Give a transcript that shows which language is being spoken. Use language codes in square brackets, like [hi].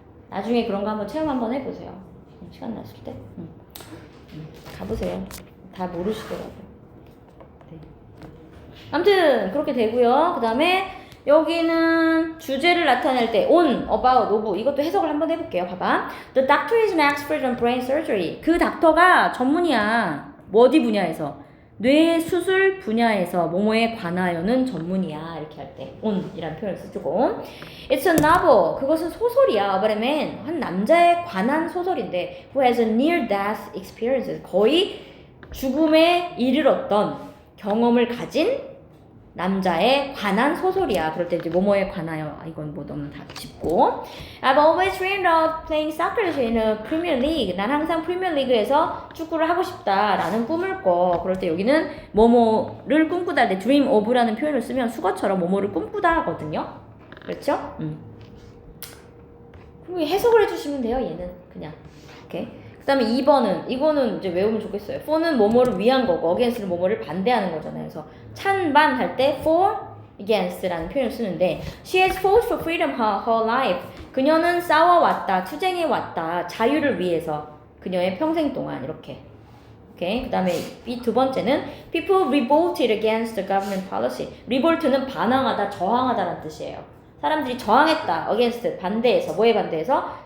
[ko] 나중에 그런 거 한번 체험 한번 해보세요. 시간 났을 때. 가보세요. 다 모르시더라고요. 네. 아무튼 그렇게 되고요. 그 다음에 여기는 주제를 나타낼 때 on, about, of 이것도 해석을 한번 해볼게요. 봐봐. [en] The doctor is an expert on brain surgery. [ko] 그 닥터가 전문이야. 뭐 어디 분야에서? 뇌 수술 분야에서 뭐뭐에 관하여는 전문이야. 이렇게 할 때 on이라는 표현을 쓰고 [en] It's a novel. [ko] 그것은 소설이야. [en] About a man. [ko] 한 남자에 관한 소설인데 [en] who has a near-death experience. [ko] 거의 죽음에 이르렀던 경험을 가진 남자에 관한 소설이야. 그럴 때 이제 뭐뭐에 관하여 이건 뭐 너무 다 짚고 [en] I've always dreamed of playing soccer in a Premier League. [ko] 난 항상 프리미어리그에서 축구를 하고 싶다라는 꿈을 꿔. 그럴 때 여기는 뭐뭐를 꿈꾸다 할 때 dream of라는 표현을 쓰면 수거처럼 뭐뭐를 꿈꾸다 하거든요. 그렇죠? 그럼 해석을 해주시면 돼요. 얘는 그냥 오케이. 그 다음에 2번은 이거는 이제 외우면 좋겠어요. for는 뭐뭐를 위한 거고 against는 뭐뭐를 반대하는 거잖아요. 그래서 찬반 할 때 for, against라는 표현을 쓰는데 [en] She has fought for freedom her life. [ko] 그녀는 싸워왔다, 투쟁해왔다, 자유를 위해서 그녀의 평생 동안 이렇게. 오케이. 그 다음에 이 두 번째는 [en] People revolted against the government policy. [ko] revolt는 반항하다, 저항하다라는 뜻이에요. 사람들이 저항했다, against 반대해서, 뭐에 반대해서?